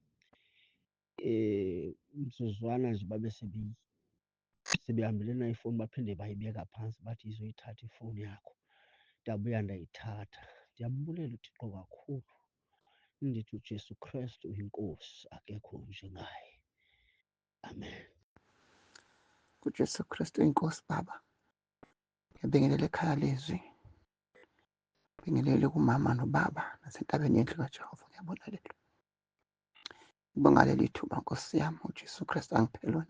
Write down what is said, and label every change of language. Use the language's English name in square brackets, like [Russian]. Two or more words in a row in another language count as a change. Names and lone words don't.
[Xhosa] Umzuzwana nje babe sebehambile nayo ifowuni baphinde bayibeka phantsi bathi yizoyithatha ifowuni yakho. Ndabuya ndayithatha. Ndiyambulela uThixo kakhulu. Ndithi uJesu Kristu uyinkosi, akekho njengaye. Amen. [Zulu] kuJesu Kristu inkosi Baba. Ngiyabingelela ekhaya lezwi. Ngibingelele kumama nobaba nasentabeni yendlu kaJehova. Ngiyabongelela. Ngibonga leli thuba Nkosi yami uJesu Kristu angiphe lona.